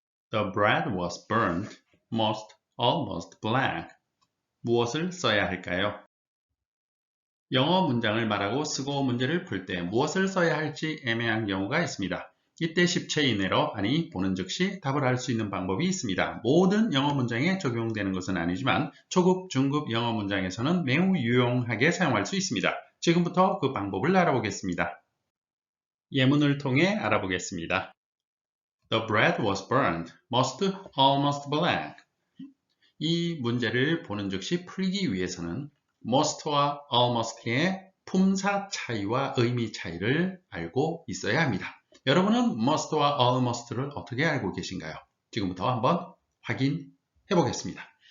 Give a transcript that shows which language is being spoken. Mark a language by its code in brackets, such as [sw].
[en] The bread was burned, most, almost black. [ko] 무엇을 써야 할까요? 영어 문장을 말하고 쓰고 문제를 풀 때 무엇을 써야 할지 애매한 경우가 있습니다. 이때 10체 이내로 아니 보는 즉시 답을 알 수 있는 방법이 있습니다. 모든 영어 문장에 적용되는 것은 아니지만 초급, 중급 영어 문장에서는 매우 유용하게 사용할 수 있습니다. 지금부터 그 방법을 알아보겠습니다. 예문을 통해 알아보겠습니다. [en] The bread was burned, most, almost black. [ko] 이 문제를 보는 즉시 풀기 위해서는 most와 almost의 품사 차이와 의미 차이를 알고 있어야 합니다. 여러분은 most와 almost를 어떻게 알고 계신가요? 지금부터 한번 확인해 보겠습니다.